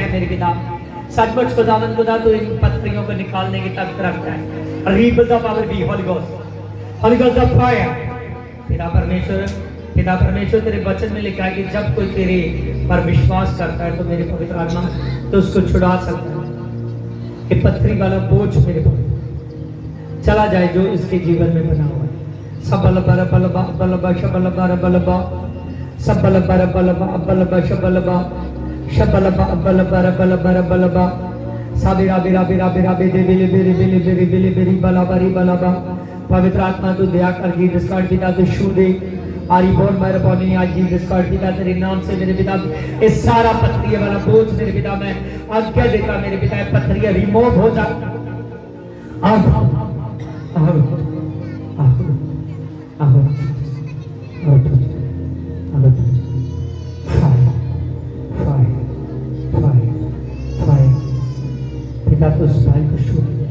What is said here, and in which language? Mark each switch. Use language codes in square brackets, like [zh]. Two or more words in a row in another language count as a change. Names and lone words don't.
[hi] हैं मेरे पिता सचमुच खुदा तो इन पत्थरियों को निकालने की ताकत रखता है [en] rebel the power be holy ghost the fire [hi] पिता परमेश्वर तेरे वचन में लिखा है कि जब कोई तेरे पर विश्वास करता है तो मेरे पवित्र आत्मा तो उसको छुड़ा सकता है कि पत्थरी वाला बोझ मेरे पर चला जाए जो इसके जीवन में बना हुआ है सबल बर बलबा बलबा शबल बर बलबा सबल बर बलबा बलबा शबलबा शबलबा बल बर बल बर बलबा साबिरा बिरा बिरा बिरा बेदे बिले बिरे बिले बिरे बिले बिरी बला बरी बलबा पवित्र आत्मा तू दया कर जीसस का पिता तू छू दे आरी बोल मेरे पानी आज जीसस का पिता तेरे नाम से मेरे पिता इस सारा पत्थरिया वाला बोझ मेरे पिता मैं आज्ञा देता मेरे पिता पत्थरिया रिमूव हो जा पिता तो उस भाई को शो